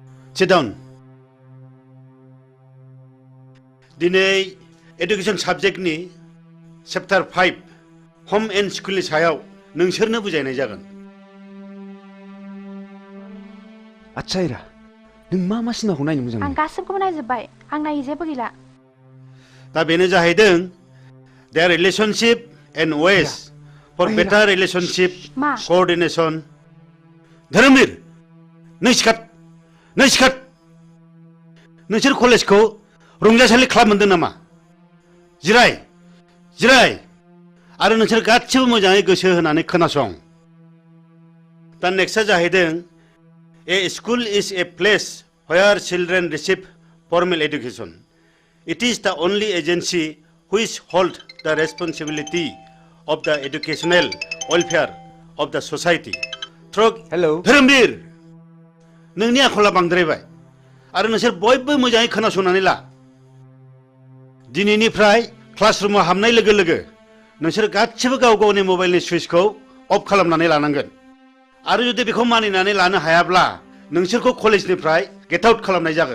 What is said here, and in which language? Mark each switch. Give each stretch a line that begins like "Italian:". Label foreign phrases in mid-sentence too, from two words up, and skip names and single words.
Bodo: दिनै एडुकेशन साबजेक्टनि चैप्टार 5 होम एंड स्कुलनि सायाव नोंसोरनो बुजायनाय जागोन। आच्छा हिरा नों मा मा सिनेमाखौ नायनो मोजां आं मोनो? गासिबखौबो नायजोब्बाय आं नायै जेबो गैला दा बेनो जाहैदों
English: their relationship and ways for better relationship
Bodo: मा coordination. धोरोमबीर नै सिखात नोंसोर कलेजखौ रंजासालि क्लाब मोनदों नामा? जिराय आरो नोंसोर गासिबो मोजाङै गोसो होनानै खोनासं। दा नेक्स्टआ जाहैदों
English: A school is a place where children receive formal education. It is the only agency which holds the responsibility of the educational welfare of the society.
Bodo: धोरोमबीर नोंनि आखला बांद्रायबाय आरो नोंसोर बयबो मोजाङै खोनासंनानै ला। दिनैनिफ्राय क्लासरुमाव हाबनाय लोगो लोगो नोंसोर गासिबो गाव गावनि मबाइलनि सुइचखौ अफ खालामनानै लानांगोन आरो जुदि बेखौ मानिनानै लानो हायाब्ला नोंसोरखौ कलेजनिफ्राय
English: get out
Bodo: खालामनाय जागोन।